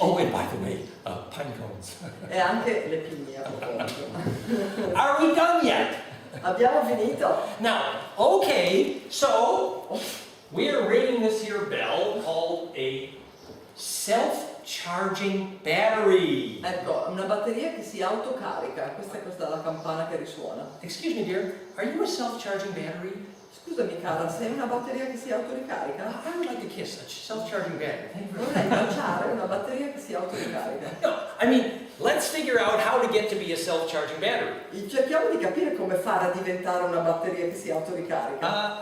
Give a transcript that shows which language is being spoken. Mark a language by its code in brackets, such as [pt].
[en] Oh, and by the way, pine cones. [it] E anche le pigne a proposito. [en] Are we done yet? [it] Abbiamo finito. [en] Now, okay, so we're rating this here bell called a self-charging battery. [it] Ecco, una batteria che si autocarica. Questa è la campana che risuona. [en] Excuse me, dear, are you a self-charging battery? [it] Scusami cara, sei una batteria che si autoricarica? [en] I would like to kiss a self-charging battery. Thank you very [it] Vorrei [en] much. [it] baciare una batteria che si autoricarica. [en] No, I mean, let's figure out how to get to be a self-charging battery. [it] Cerchiamo di capire come fare a diventare una batteria che si autoricarica.